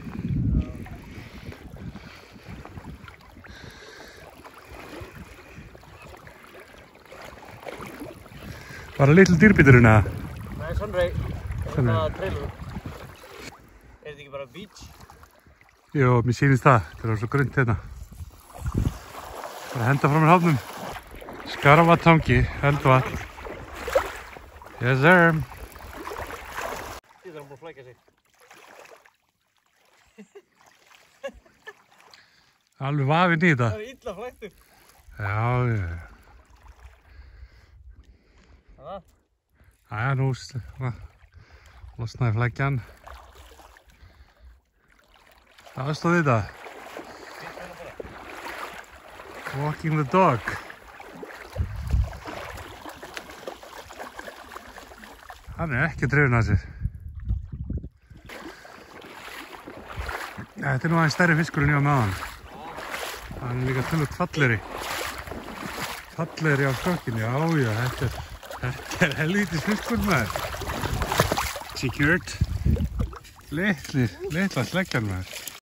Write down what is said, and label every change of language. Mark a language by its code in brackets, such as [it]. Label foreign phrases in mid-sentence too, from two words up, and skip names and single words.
[is] Var það litlu dýrbíturinn eða? Nei, Sunray. Sunray. Það er trailer. Er þetta ekki bara beach? Jó, mér sýnist það. Það er svo grunnt hérna. Bara henda frá mér hafnum. Skarfatangi, Eldvatn. [en] Yes sir. [is] Þetta er hann búinn að flækja sig. Alveg vafinn í þetta. Það er illa flæktur. Já. Það? Jæja, nú losnaði flækjan. Það stóð þetta. [en] Walking the dog. [is] Hann er ekki drifin að sér. Þetta er nú aðeins stærri fiskur en ég var með hann. Hann er líka tölvöld fallegri. Fallegri á skökkinu, já, þetta er helvítis fiskur maður. Secured. Litla sleggjan maður.